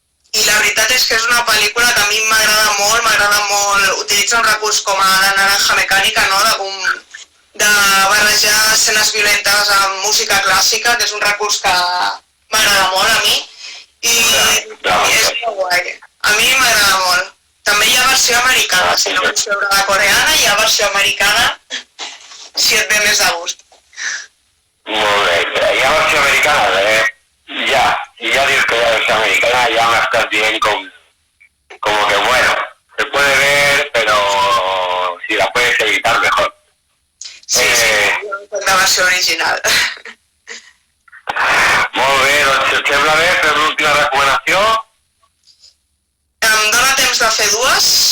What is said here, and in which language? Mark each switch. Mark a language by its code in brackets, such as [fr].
[ca] I la veritat és que és una pel·lícula que a mi m'agrada molt, utilitza un recurs com a la naranja mecànica, no?, de barrejar escenes violentes amb música clàssica, que és un recurs que m'agrada molt a mi, i és molt guai. A mi m'agrada molt. També hi ha versió americana, si no vols veure la coreana, hi ha versió americana, si et ve més de gust. Molt bé, hi ha versió americana, [es] si ya dices que ya es americana, ya me estás bien como que bueno, se puede ver, pero si la puedes evitar mejor. [ca] Sí, la versió original. Molt bé, doncs si et sembla bé, fem l'última recomanació. Em dóna temps de fer dues?